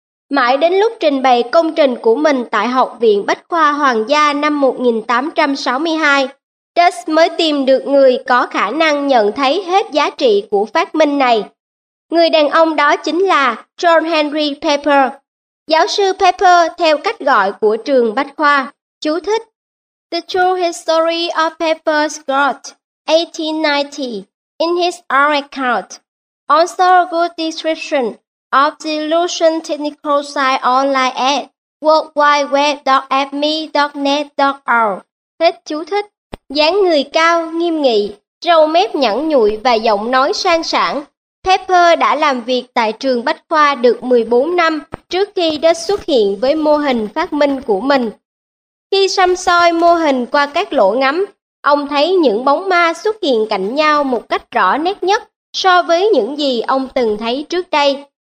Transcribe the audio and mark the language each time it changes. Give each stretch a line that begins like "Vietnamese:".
Vietnamese: Mãi đến lúc trình bày công trình của mình tại Học viện Bách khoa Hoàng gia năm 1862, Dust mới tìm được người có khả năng nhận thấy hết giá trị của phát minh này. Người đàn ông đó chính là John Henry Pepper, giáo sư Pepper theo cách gọi của trường Bách khoa. Chú thích:
English: The True History of Pepper Scott, 1890, in his own account, also a good description of the Lucian Technical Site online at worldwideweb.fme.net.org.
Vietnamese: Hết chú thích. Dáng người cao, nghiêm nghị, râu mép nhẵn nhụi và giọng nói sang sảng, Pepper đã làm việc tại trường Bách khoa được 14 năm trước khi Dust xuất hiện với mô hình phát minh của mình. Khi xăm soi mô hình qua các lỗ ngắm, ông thấy những bóng ma xuất hiện cạnh nhau một cách rõ nét nhất so với những gì ông từng thấy trước đây.